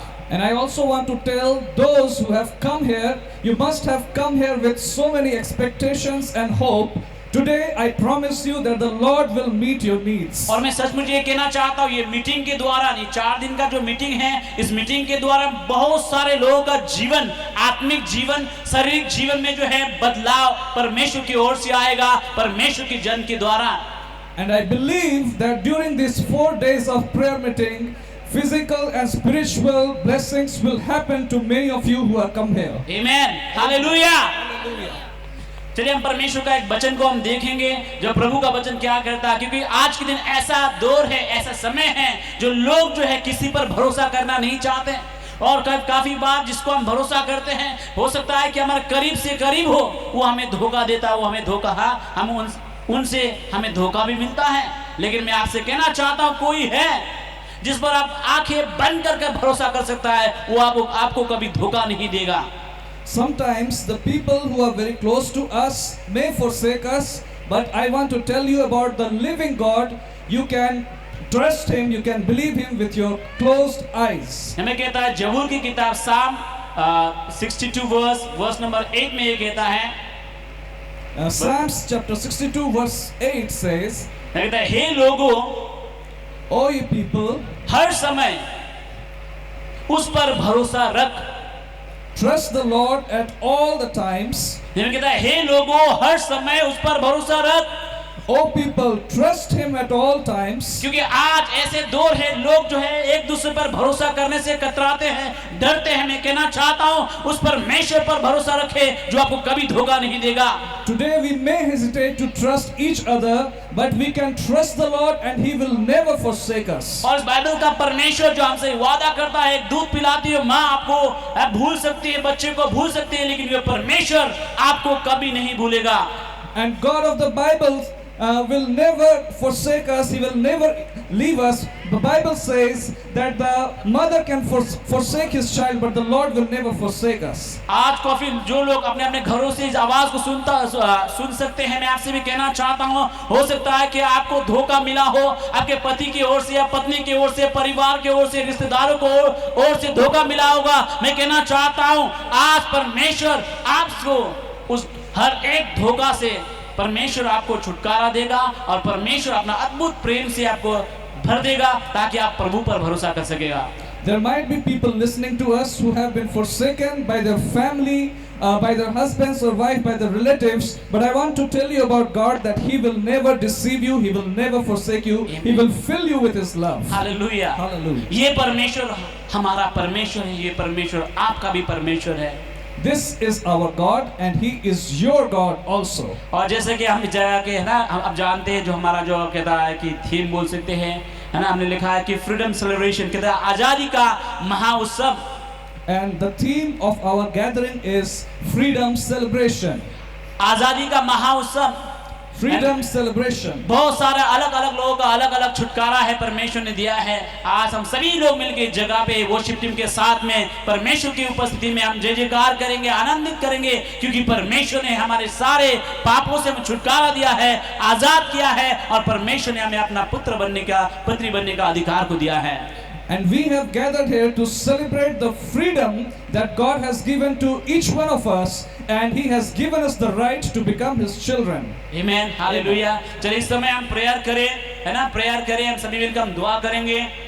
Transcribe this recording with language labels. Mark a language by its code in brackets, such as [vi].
[en] And I also want to tell those who have come here, you must have come here with so many expectations and hope. Today I promise you that the Lord will meet your needs. [hi] और मैं सचमुच ये कहना चाहता हूँ, ये meeting के द्वारा, ये 4 दिन का जो मीटिंग है, इस मीटिंग के द्वारा बहुत सारे लोगों का जीवन, आत्मिक जीवन, शारीरिक जीवन में जो है बदलाव परमेश्वर की ओर से आएगा, परमेश्वर के जन के द्वारा। [en] And I believe that during these 4 days of prayer meeting, physical and spiritual blessings will happen to many of you who have come here. Amen. Hallelujah. [hi] चलिए हम परमेश्वर का एक वचन को हम देखेंगे, जो प्रभु का वचन क्या करता है। क्योंकि आज के दिन ऐसा दौर है, ऐसा समय है, जो लोग जो है किसी पर भरोसा करना नहीं चाहते। और काफी बार जिसको हम भरोसा करते हैं, हो सकता है कि हमारे करीब से करीब हो, वो हमें धोखा देता है, वो हमें धोखा, हम उनसे हमें धोखा भी मिलता है। लेकिन मैं आपसे कहना चाहता हूँ, कोई है जिस पर आप आंखें बंद करके भरोसा कर सकता है, वो आपको कभी धोखा नहीं देगा। [en] Sometimes the people who are very close to us may forsake us, but I want to tell you about the living God. You can trust Him, you can believe Him with your closed eyes. [hi] हमें कहता है जबूर की किताब साम 62 verse number 8 में ये कहता है, [en] Psalms chapter 62 verse 8 says, [hi] कहता है हे लोगों, [en] O ye people, [hi] हर समय उस पर भरोसा रख। [en] trust the Lord at all the times. [hi] हमें कहता है हे लोगों, हर समय उस पर भरोसा रख। [en] O people, trust Him at all times. [hi] क्योंकि आज ऐसे दौर है, लोग जो है एक दूसरे पर भरोसा करने से कतराते हैं, डरते हैं। मैं कहना चाहता हूँ उस परमेश्वर पर भरोसा रखे जो आपको कभी धोखा नहीं देगा। [en] Today we may hesitate to trust each other, but we can trust the Lord and He will never forsake us. [hi] और इस बाइबल का परमेश्वर जो हमसे वादा करता है, दूध पिलाती है माँ आपको भूल सकती है, बच्चे को भूल सकती है, लेकिन ये परमेश्वर आपको कभी नहीं भूलेगा। [en] And God of the Bible will never forsake us. He will never leave us. The Bible says that the mother can forsake his child, but the Lord will never forsake us. [hi] आज काफी जो लोग अपने अपने घरों से इस आवाज को सुन सकते हैं, मैं आपसे भी कहना चाहता हूँ, हो सकता है कि आपको धोखा मिला हो, आपके पति की ओर से या पत्नी की ओर से, परिवार की ओर से, रिश्तेदारों को ओर से धोखा मिला होगा। मैं कहना चाहता हूँ आज परमेश्वर आपको उस हर एक धोखा से परमेश्वर आपको छुटकारा देगा और परमेश्वर अपना अद्भुत प्रेम से आपको भर देगा ताकि आप प्रभु पर भरोसा कर सकेगा। [en] There might be people listening to us who have been forsaken by their family, by their husbands or wife, by their relatives. But I want to tell you about God that He will never deceive you. He will never forsake you. Amen. He will fill you with His love. [hi] Hallelujah. [en] Hallelujah. [hi] ये परमेश्वर हमारा परमेश्वर है, ये परमेश्वर आपका भी परमेश्वर है। [en] This is our God and He is your God also. [hi] और जैसे कि हम इस जगह के है ना, हम अब जानते हैं जो हमारा जो कहता है कि थीम बोल सकते हैं, है ना, हमने लिखा है कि फ्रीडम सेलिब्रेशन, कहता है आजादी का महाउत्सव। [en] And the theme of our gathering is freedom celebration. [hi] आजादी का महाउत्सव, [en] Freedom celebration. [hi] बहुत सारे अलग अलग लोगों का अलग अलग छुटकारा है परमेश्वर ने दिया है। आज हम सभी लोग मिलकर इस जगह पे वर्शिप टीम के साथ में परमेश्वर की उपस्थिति में हम जय जयकार करेंगे, आनंदित करेंगे, क्योंकि परमेश्वर ने हमारे सारे पापों से हमें छुटकारा दिया है, आजाद किया है और परमेश्वर ने हमें अपना पुत्र बनने का, पुत्री बनने का अधिकार को दिया है। [en] And we have gathered here to celebrate the freedom that God has given to each one of us, and He has given us the right to become His children. [hi] आमीन, हालेलुया। चलिए इस समय हम प्रेयर करें, है ना, prayer करें, हम सभी मिलकर हम दुआ करेंगे।